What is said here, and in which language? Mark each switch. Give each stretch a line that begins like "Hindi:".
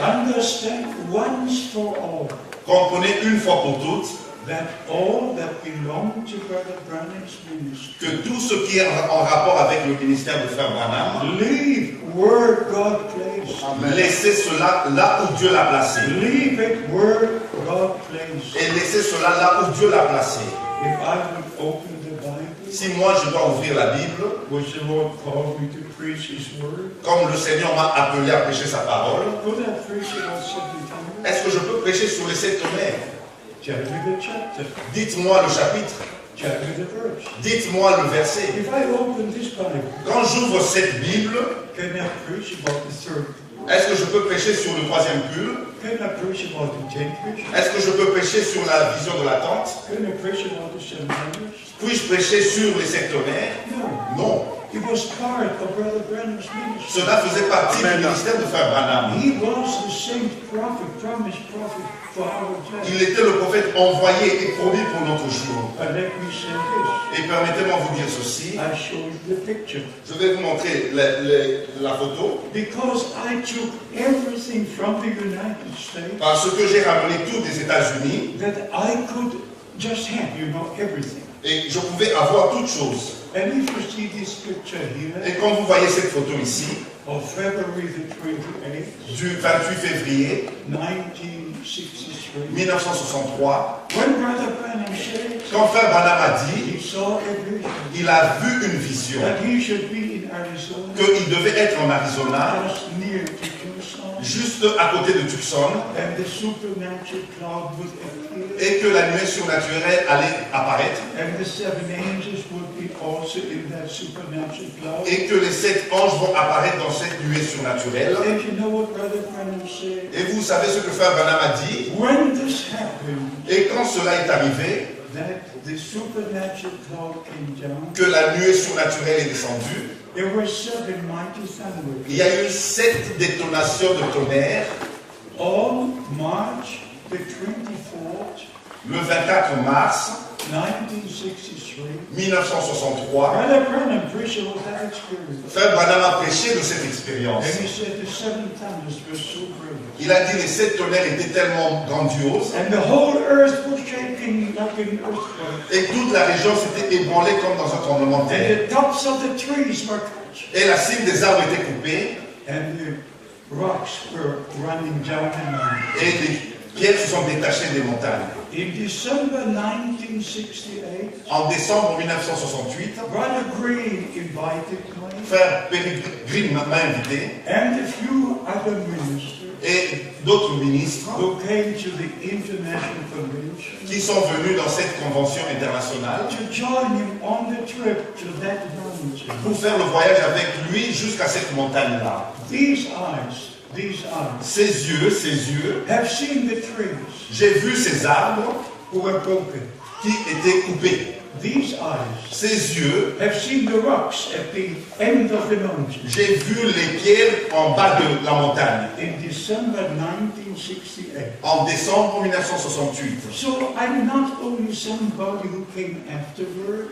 English: understand once for all
French: comprenez une fois pour toutes
English: that all that belong to Brother Branham's ministry,
French: que tout ce qui est en rapport avec le ministère de Frère Branham,
English: leave where God placed.
French: laissez cela là où Dieu l'a placé.
English: Leave it where God placed.
French: Et laissez cela là où Dieu l'a placé.
English: If I would open the Bible,
French: Si moi je dois ouvrir la Bible,
English: which the Lord called me to preach His word,
French: comme le Seigneur m'a appelé à prêcher sa parole,
English: could I preach it on 7 times?
French: est-ce que je peux prêcher sur les 7 tonnerres?
English: Tell me the chapter.
French: Dites-moi le chapitre,
English: Tell me the verse.
French: dites-moi le verset.
English: If I open this Bible,
French: Quand j'ouvre cette Bible,
English: can I preach about the third?
French: est-ce que je peux prêcher sur le troisième pull?
English: Can I preach about the tent vision?
French: Est-ce que je peux prêcher sur la vision de la tente?
English: Can I preach about the 700?
French: Puis-je prêcher sur les 7 tonnerres?
English: No.
French: Non.
English: It was part of Brother Branham's ministry.
French: Cela faisait partie du ministère de Frère Branham.
English: He was the same prophet, promised prophet for our
French: Il
English: time.
French: était le prophète envoyé et promis pour notre jour.
English: But let me say this.
French: Et permettez-moi de vous dire ceci.
English: I show you the picture.
French: Je vais vous montrer la photo.
English: Because I took everything from the United States
French: Parce que j'ai ramené tout des États-Unis
English: that I could just have, everything.
French: et je pouvais avoir toutes choses.
English: And if you see this picture here
French: Et quand vous voyez cette photo ici,
English: of February the 28th,
French: du 28 février
English: 1963,
French: 1963,
English: when Brother Branham said
French: quand Frère Branham a dit,
English: he saw a vision
French: il a vu une vision,
English: that he should be in Arizona,
French: qu'il devait être en Arizona,
English: just near to Tucson,
French: juste à côté de Tucson,
English: and the supernatural cloud would appear,
French: et que la nuée surnaturelle allait apparaître,
English: and the 7 angels would be also in that supernatural cloud.
French: et que les 7 anges vont apparaître dans cette nuée surnaturelle.
English: And you know what Brother Branham said?
French: Et vous savez ce que Frère Branham a dit?
English: When this happened,
French: Et quand cela est arrivé,
English: that the supernatural cloud came down,
French: que la nuée surnaturelle est descendue,
English: there were 7 mighty thunders.
French: il y a eu 7 détonations de tonnerre
English: On March the 24th,
French: le 24 mars
English: 1963,
French: 1963.
English: Brother Branham preached about that experience.
French: Frère Branham a prêché de cette expérience.
English: And he said the 7 thunders were so great.
French: Il a dit les 7 tonnerres étaient tellement grandioses
English: And the whole earth was shaking like an earthquake.
French: et toute la région s'était ébranlée comme dans un tremblement de terre.
English: And the tops of the trees were touched.
French: Et la cime des arbres était coupée
English: And the rocks were running down the mountain.
French: et les pierres se sont détachées des montagnes.
English: In December 1968,
French: En décembre 1968,
English: Brother Green invited me
French: Frère Green m'a invité
English: and a few other ministers
French: et et d'autres ministres
English: who came to the international convention
French: qui sont venus dans cette convention internationale
English: to join him on the trip to that mountain.
French: pour faire le voyage avec lui jusqu'à cette montagne-là.
English: These eyes
French: Ses yeux,
English: have seen the trees
French: j'ai vu ces arbres
English: who were broken.
French: qui étaient coupés.
English: These eyes
French: Ses yeux,
English: have seen the rocks at the end of the mountain.
French: j'ai vu les pierres en bas de la montagne
English: In December 1968.
French: en décembre 1968.
English: So I'm not only somebody who came afterward,